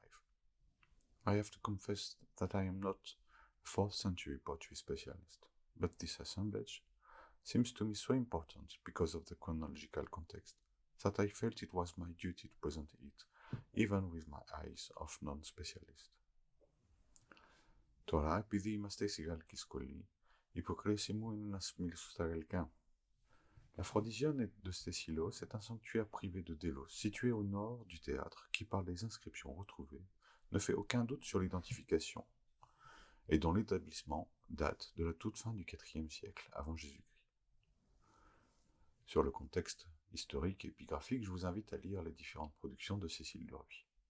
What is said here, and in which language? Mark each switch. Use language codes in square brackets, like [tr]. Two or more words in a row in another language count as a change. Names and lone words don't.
[en] I have to confess that I am not a 4th century pottery specialist, but this assemblage seems to me so important because of the chronological context that I felt it was my duty to present it, even with my eyes of non-specialist. [el] Τώρα, επειδή είμαστε στη γαλλική σχολή, υποκρίση μου είναι να μιλήσω στα γαλλικά. [fr] La Frodisione de Stesilos est un sanctuaire privé de Délos, situé au nord du théâtre, qui, par les inscriptions retrouvées, ne fait aucun doute sur l'identification, et dont l'établissement date de la toute fin du IVe siècle avant Jésus-Christ. Sur le contexte historique et épigraphique, je vous invite à lire les différentes productions de Cécile Durville.